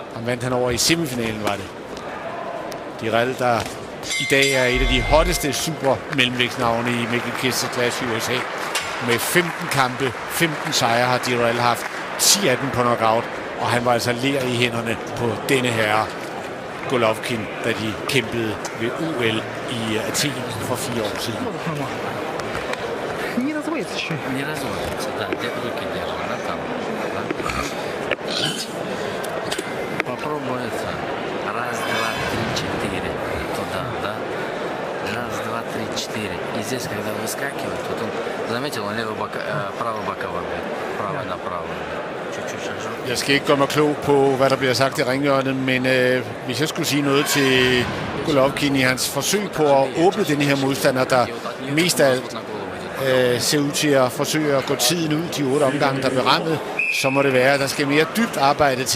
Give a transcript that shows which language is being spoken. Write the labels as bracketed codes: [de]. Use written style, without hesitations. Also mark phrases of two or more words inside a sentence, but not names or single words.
[da] Han vandt han over i semifinalen, var det. Dirrell, der i dag er et af de hotteste super mellemvægtsnavne i Mikkel Kessler klasse i USA. Med 15 kampe, 15 sejre har Dirrell haft, 10 af dem på knockout, og han var altså ler i hænderne på denne herre Golovkin, da de kæmpede ved OL i Athen for 4 år siden. [ru] Не разводится, да, руки держит, да, там. Да. Попробуй это. Раз, два, три, четыре. Туда, да. Раз, два, три, четыре. И здесь, когда выскакивает, вот он, заметил, он правый боковой, правый направо. Чуть-чуть шажок. [da] Jeg skal ikke gøre mig klog på, hvad der bliver sagt i ringhjørnet, men hvis jeg skulle sige noget til Golovkin i hans forsøg på at åbne den her modstander, der mest af alt ser ud til at forsøge at gå tiden ud de 8 omgange, der bliver rammet, så må det være, at der skal mere dybt arbejde til.